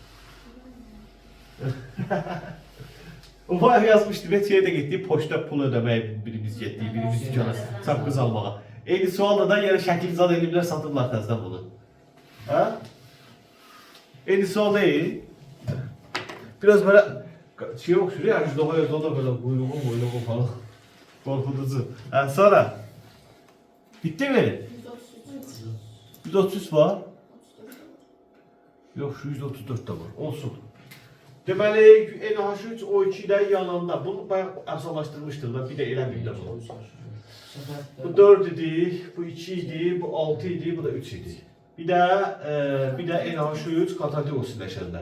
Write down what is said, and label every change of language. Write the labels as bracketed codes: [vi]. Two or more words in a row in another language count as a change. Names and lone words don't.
[az] O bayaq yazmışdı, Metiyə də getdik, poçta pul ödəməyə birimiz getdik, birimiz dükana çapqız almağa. Eyni sualda da yəni şəkil zad elmlər satırlar təzdən bunu. Hə? Eyni sual deyil. Biraz böyle şey oxşur ya, Əjdaha yazıda da böyle quyruğu falan. [tr] Qorxuducu. Hə, sonra? Bitti mi? 133 var. Yok, şu 134 de var. [az] Olsun. Deməli, NH3 O2'dən yanında. Bunu bayağı əfsalaşdırmışdır da, bir də eləməyib də bunu. Bu 4 idi, bu 2 idi, bu 6 idi, bu da 3 idi. Bir də NH3 katalytik oksidaşənlər.